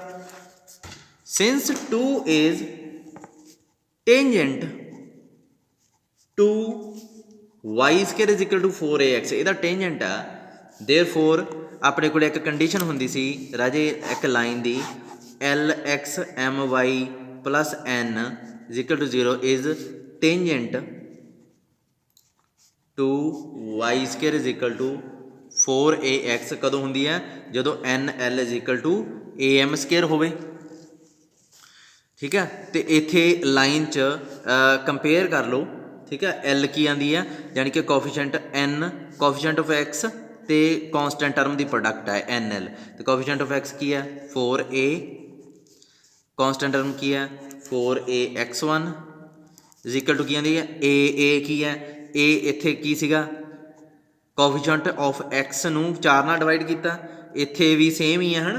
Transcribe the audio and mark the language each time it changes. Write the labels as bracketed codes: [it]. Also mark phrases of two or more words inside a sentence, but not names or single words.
[en] since 2 is tangent to y square is equal to 4ax, [pa] ਇਹਦਾ ਟੇਂਜੈਂਟ ਆ। [en] ਦੇਅਰਫੋਰ [pa] ਆਪਣੇ ਕੋਲ ਇੱਕ ਕੰਡੀਸ਼ਨ ਹੁੰਦੀ ਸੀ ਰਾਜੇ ਇੱਕ ਲਾਈਨ ਦੀ, [en] LXMY plus N is equal to 0 is tangent to y square is equal to 4ax। [pa] ਕਦੋਂ ਹੁੰਦੀ ਹੈ? [en] ਜਦੋਂ NL is equal to AM square ਹੋਵੇ। [pa] ਠੀਕ ਹੈ, ਅਤੇ ਇੱਥੇ ਲਾਈਨ 'ਚ ਕੰਪੇਅਰ ਕਰ ਲਓ ਠੀਕ ਹੈ। ਐਲ ਕੀ ਆਂਦੀ ਹੈ ਯਾਨੀ ਕਿ [en] coefficient N, coefficient of x [pa] तो [en] constant term [pa] ਕੀ ਪ੍ਰੋਡਕਟ ਹੈ ਐਨ ਐਲ। तो [en] coefficient of x [pa] ਕੀ ਹੈ 4a, [en] constant term [pa] ਕੀ ਹੈ [en] 4ax1 is equal to [pa] ਕੀ ਆਂਦੀ ਹੈ ਏ ਕੀ ਹੈ ਏ ਇੱਥੇ ਕੀ ਸੀਗਾ [en] coefficient of x [pa] ਨੂੰ 4 ਨਾਲ ਡਿਵਾਈਡ ਕੀਤਾ, ਇੱਥੇ ਵੀ ਸੇਮ ਹੀ ਹੈ ਹੈ ਨਾ।